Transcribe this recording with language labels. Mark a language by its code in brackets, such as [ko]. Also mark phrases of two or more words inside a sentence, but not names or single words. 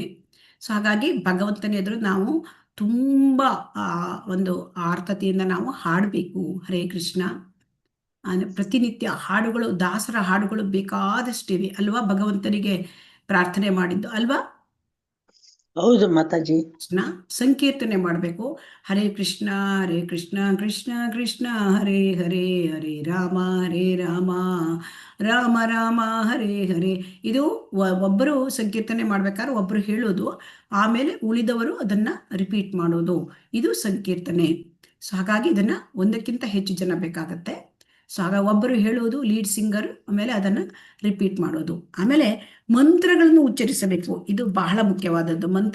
[kn] ಸೊ ಹಾಗಾಗಿ ಭಗವಂತನ ಎದುರು ನಾವು ತುಂಬ ಒಂದು ಆರ್ತತೆಯಿಂದ ನಾವು ಹಾಡಬೇಕು. [sa] ಹರೇ ಕೃಷ್ಣ. [kn] ಪ್ರತಿನಿತ್ಯ ಹಾಡುಗಳು, ದಾಸರ ಹಾಡುಗಳು ಬೇಕಾದಷ್ಟಿವೆ ಅಲ್ವಾ, ಭಗವಂತನಿಗೆ ಪ್ರಾರ್ಥನೆ ಮಾಡಿದ್ದು ಅಲ್ವಾ. ಹೌದು ಮಾತಾಜಿ. ಕೃಷ್ಣ ಸಂಕೀರ್ತನೆ ಮಾಡಬೇಕು. [sa] ಹರೇ ಕೃಷ್ಣ ಕೃಷ್ಣ ಕೃಷ್ಣ ಹರೇ ಹರೇ, ಹರೇ ರಾಮ ರಾಮ ರಾಮ ಹರೇ ಹರೇ. [kn] ಇದು ಒಬ್ಬರು ಸಂಕೀರ್ತನೆ ಮಾಡ್ಬೇಕಾದ್ರೆ ಒಬ್ಬರು ಹೇಳೋದು, ಆಮೇಲೆ ಉಳಿದವರು ಅದನ್ನ ರಿಪೀಟ್ ಮಾಡೋದು, ಇದು ಸಂಕೀರ್ತನೆ. ಸೊ ಹಾಗಾಗಿ ಇದನ್ನ ಒಂದಕ್ಕಿಂತ ಹೆಚ್ಚು ಜನ ಬೇಕಾಗತ್ತೆ. ಸೊ ಆಗ ಒಬ್ಬರು ಹೇಳೋದು, [en] lead singer, [kn] ಆಮೇಲೆ ಅದನ್ನು ರಿಪೀಟ್ ಮಾಡೋದು. ಆಮೇಲೆ ಮಂತ್ರಗಳನ್ನು ಉಚ್ಚರಿಸಬೇಕು, ಇದು ಬಹಳ ಮುಖ್ಯವಾದದ್ದು.